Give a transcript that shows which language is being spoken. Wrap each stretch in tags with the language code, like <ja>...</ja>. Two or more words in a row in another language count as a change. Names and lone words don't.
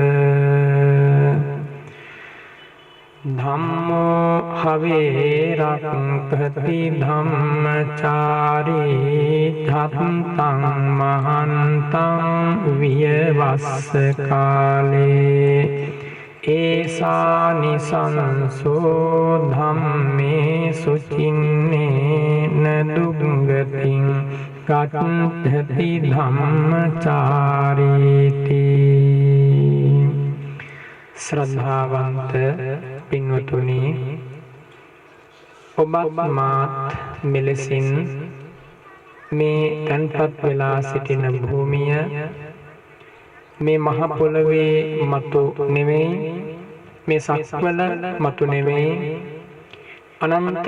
<pi>ධම්මෝ හවේ රක්ඛති ධම්මචාරී ධත්තං මහන්තං වියවස්ස කාලේ ඒසානි සංසෝ ධම්මේ සුචින්නේන දුග්ගතින් ගච්ඡති</pi> <si>ධම්මචාරීති ශ්‍රද්ධාවන්ත පින්වතුනි ඔබත් මාත් මෙලෙසින් මේ තන්පත් වෙලා සිටින භූමිය මේ මහ පොළවේ මතු නෙවෙයි මේ සක්වල මතු නෙවෙයි අනන්ත</si>